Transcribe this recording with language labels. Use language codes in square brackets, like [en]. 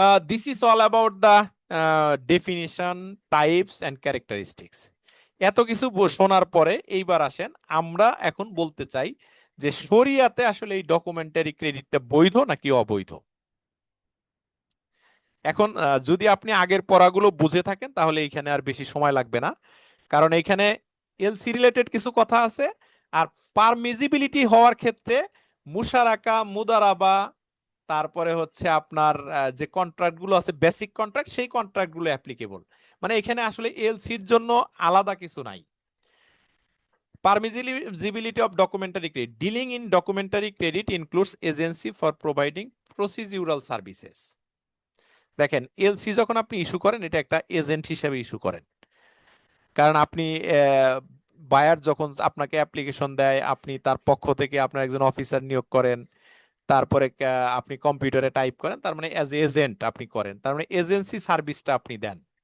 [en] This is all about the definition, types and characteristics. [bn] এত কিছু শোনার পরে এইবার আসেন, আমরা এখন বলতে চাই যে শরিয়াতে আসলে এই ডকুমেন্টারি ক্রেডিটটা বৈধ নাকি অবৈধ। এখন যদি আপনি আগের পড়াগুলো বুঝে থাকেন তাহলে এইখানে আর বেশি সময় লাগবে না, কারণ এইখানে এলসি রিলেটেড কিছু কথা আছে। আর পারমিজিবিলিটি হওয়ার ক্ষেত্রে মুশারাকা, মুদারাবা, তারপরে হচ্ছে আপনার যে কন্ট্রাক্ট গুলো আছে বেসিক কন্ট্রাক্ট, সেই কন্ট্রাক্ট গুলো অ্যাপ্লিকেবল। মানে এখানে আসলে এলসির জন্য আলাদা কিছু নাই। [en] Permissibility of documentary credit. Dealing in documentary credit includes agency for providing procedural services. [bn] দেখেন, এলসি যখন আপনি ইস্যু করেন এটা একটা এজেন্ট হিসেবে ইস্যু করেন, কারণ আপনি বায়ার যখন আপনাকে অ্যাপ্লিকেশন দেয়, আপনি তার পক্ষ থেকে আপনার একজন অফিসার নিয়োগ করেন, তারপরে আপনি কম্পিউটারে টাইপ করেন, তার মানে অ্যাজ এজেন্ট আপনি করেন, তার মানে এজেন্সি সার্ভিসটা আপনি দেন।